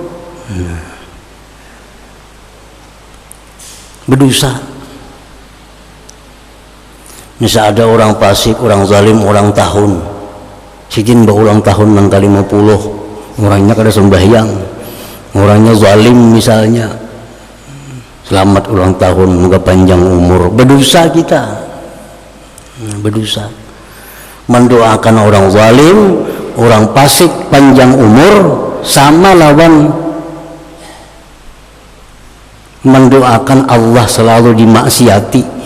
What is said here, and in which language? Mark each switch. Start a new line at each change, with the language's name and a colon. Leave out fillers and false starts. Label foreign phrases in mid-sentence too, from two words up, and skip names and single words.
Indonesian: Berdosa.
Banjar: Misal ada orang fasik, orang zalim ulang tahun, sidin berulang tahun nang kali 50, orangnya kada sembahyang, orangnya zalim misalnya, selamat ulang tahun,
Indonesian: moga panjang umur. Berdosa kita, berdosa. Mendoakan orang zalim, orang fasik panjang umur sama lawan mendoakan Allah selalu dimaksiati.